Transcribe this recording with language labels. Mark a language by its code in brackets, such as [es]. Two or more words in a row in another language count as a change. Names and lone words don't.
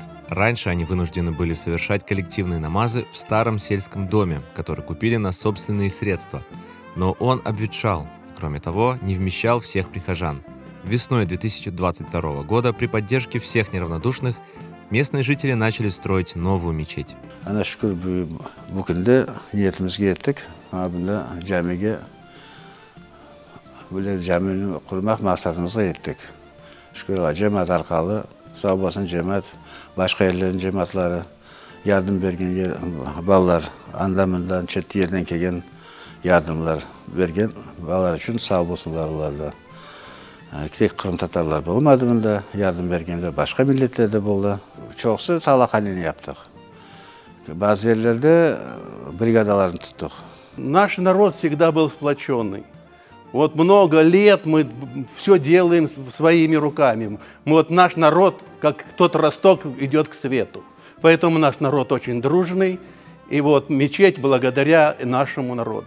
[ru] Раньше они вынуждены были совершать коллективные намазы в старом сельском доме, который купили на собственные средства. Но он обветшал и, кроме того, не вмещал всех прихожан. Весной 2022 года при поддержке всех неравнодушных местные жители начали строить новую мечеть. [crh] Böyle cemini kurmak maksatımıza yettik. Şükür cemaat arkalı, sağ olsun cemaat, başka yerlerin cemaatleri, yardım vergen ballar, anlamından, çetti yerden gelen yardımlar vergen ballar için sağ olsunlar onlarda. Tek Kırım Tatarlar olmadı bunda, yardım vergenler başka milletlerde buldu. Çoksu talakhaneni yaptık. Bazı yerlerde brigadalarını tuttuk. [ru] Наш народ всегда был сплоченный. Вот много лет мы все делаем своими руками. Наш народ, как тот росток, идет к свету. Поэтому наш народ очень дружный. И мечеть благодаря нашему народу.